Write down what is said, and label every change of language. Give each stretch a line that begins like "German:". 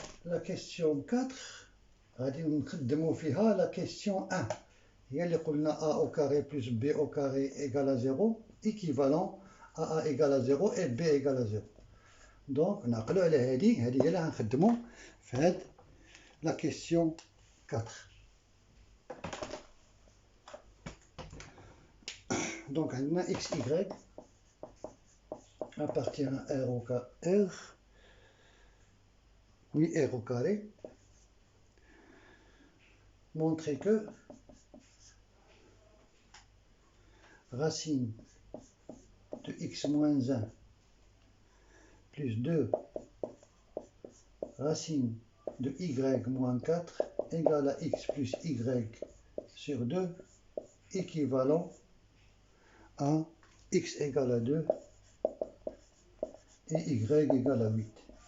French: La question 4,
Arabic: غادي نخدموا فيها
French: la question 1.
Arabic: هي اللي قلنا
French: A au carré plus B au carré égale à 0, équivalent à A égale à 0 et B égale à 0.
Arabic: Donc, نعقلوا على هذه هي اللي غنخدموا في هاد
French: la question 4. Donc,
Arabic: عندنا
French: x, y appartient à R au carré. Oui, R au carré. Montrer que racine de x moins 1 plus 2 racine de y moins 4 égale à x plus y sur 2 équivalent à x égale à 2 et y égale à 8.